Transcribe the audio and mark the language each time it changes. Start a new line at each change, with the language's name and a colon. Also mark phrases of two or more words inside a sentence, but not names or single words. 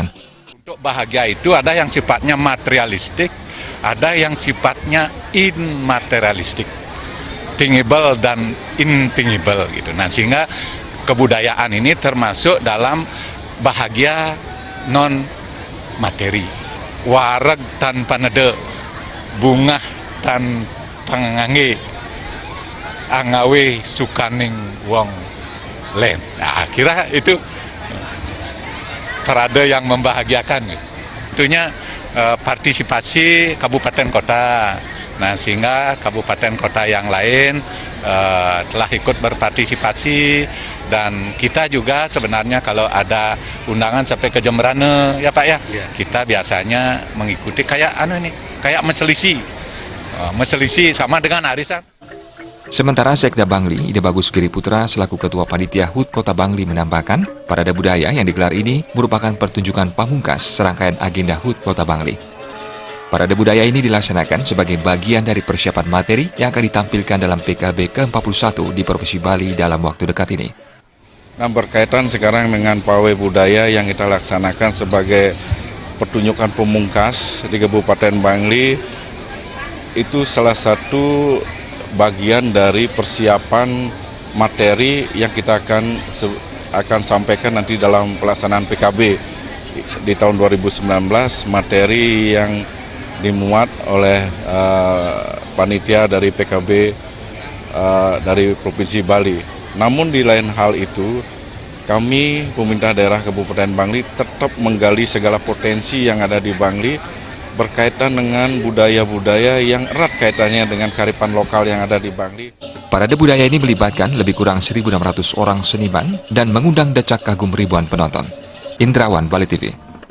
Indonesian: Untuk bahagia itu ada yang sifatnya materialistik, ada yang sifatnya immaterialistik, tangible dan intangible gitu. Nah, sehingga kebudayaan ini termasuk dalam bahagia non materi.
Javanese: Wareg tanpa nede, bunga tanpa ngangge, angawe sukaning wong len.
Indonesian: Nah, kira itu parade yang membahagiakan. Tentunya partisipasi kabupaten kota. Nah, sehingga kabupaten kota yang lain telah ikut berpartisipasi, dan kita juga sebenarnya kalau ada undangan sampai ke Jembrana ya Pak ya, kita biasanya mengikuti kayak kayak meselisi sama dengan arisan. Sementara Sekda Bangli Ide Bagus Giri Putra selaku Ketua Panitia HUT Kota Bangli menambahkan, parade budaya yang digelar ini merupakan pertunjukan pamungkas serangkaian agenda HUT Kota Bangli. Parade budaya ini dilaksanakan sebagai bagian dari persiapan materi yang akan ditampilkan dalam PKB ke-41 di Provinsi Bali dalam waktu dekat ini. Nah, berkaitan sekarang dengan pawai budaya yang kita laksanakan sebagai pertunjukan pemungkas di Kabupaten Bangli, itu salah satu bagian dari persiapan materi yang kita akan sampaikan nanti dalam pelaksanaan PKB di tahun 2019, materi yang dimuat oleh panitia dari PKB dari Provinsi Bali. Namun di lain hal itu, kami pemerintah daerah Kabupaten Bangli tetap menggali segala potensi yang ada di Bangli berkaitan dengan budaya-budaya yang erat kaitannya dengan kearifan lokal yang ada di Bangli. Parade budaya ini melibatkan lebih kurang 1.600 orang seniman dan mengundang decak kagum ribuan penonton. Indrawan, Bali TV.